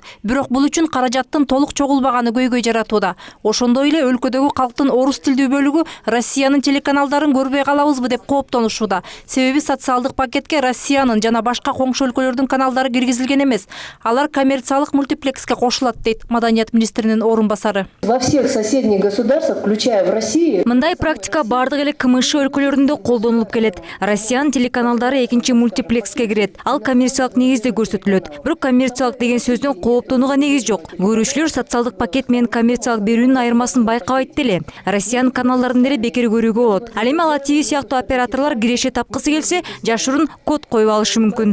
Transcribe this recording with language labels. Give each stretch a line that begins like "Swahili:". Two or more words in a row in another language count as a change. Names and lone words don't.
Kyrgyz: Бирок бул үчүн каражаттын толук чогулбаганы көйгөй жаратууда. Ошондой эле өлкөдөгү калктын орус тилдүү бөлүгү Россиянын телеканалдарын көрбөй калабызбы деп кооптонушууда. Себеби социалдык пакетке Россиянын жана башка коңшу өлкөлөрдүн каналдары киргизилген эмес. Алар коммерциялык мультиплекске кошулат дейт Маданият министринин орун басары.
Russian: Во всех соседних государствах, включая в Россию,
Kyrgyz: мындай практика бардык эле КМШ өлкөлөрүндө колдонулуп келет. Россиянын телеканалдары экинчи мультиплекске кирет. Ал коммерциялык негизде көрсөтүлөт. Бирок коммерциялык деген сөздөн кооптонууга негиз жок. Көрүүчүлөр социалдык пакет менен коммерциялык берүүнүн айырмасын байкабайт деле. Россиянын каналдарын деле бекер көрүүгө болот. Ал эми ала TV сыяктуу операторлор киреше тапкысы келсе, жашырын код коюп алышы мүмкүн.